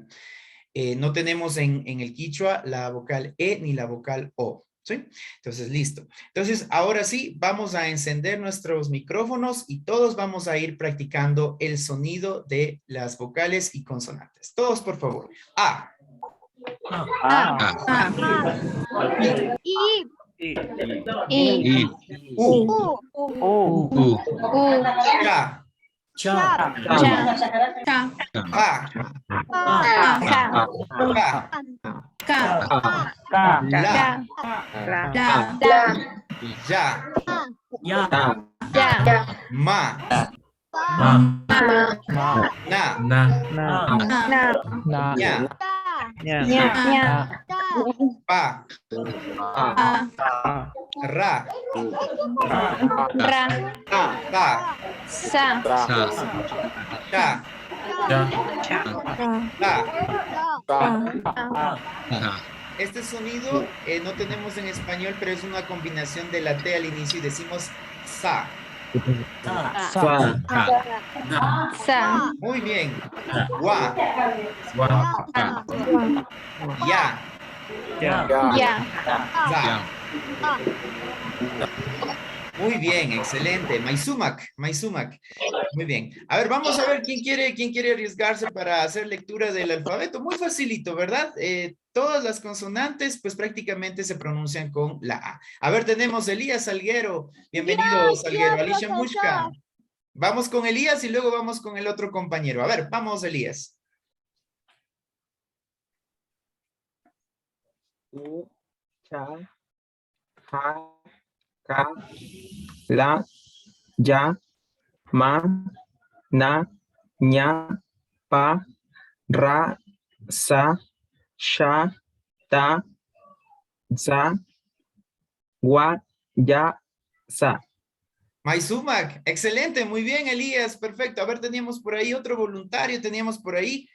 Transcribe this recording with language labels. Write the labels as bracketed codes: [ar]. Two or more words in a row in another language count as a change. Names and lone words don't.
[es] No tenemos en el quichua la vocal E ni la vocal O. ¿Sí? Entonces, listo. Entonces, ahora sí, vamos a encender nuestros micrófonos y todos vamos a ir practicando el sonido de las vocales y consonantes. Todos, por favor. [qu] A. I. U. Cha. Cha. Pa. Ka. La. Ya. Ma. Na. Ya. Pa. Ra. Ta. Cha. Ta. [es] Este sonido no tenemos en español, pero es una combinación de la T al inicio y decimos sa. Muy bien. [qu] Wa. Ya. Za. [es] Muy bien, excelente. Maisumak. Muy bien. A ver, vamos a ver quién quiere arriesgarse para hacer lectura del alfabeto. Muy facilito, ¿verdad? Todas las consonantes, pues prácticamente se pronuncian con la A. A ver, tenemos Elías Salguero. Bienvenido, Salguero. Alicia Mushka. Vamos con Elías y luego vamos con el otro compañero. A ver, vamos, Elías. [qu] U, cha, ja, ka, la, ya, ma, na, ña, pa, ra, sa, sha, ta, za, wa, ya, sa. Maisumac, [es] excelente, muy bien, Elías, perfecto. A ver, teníamos por ahí otro voluntario, teníamos por ahí.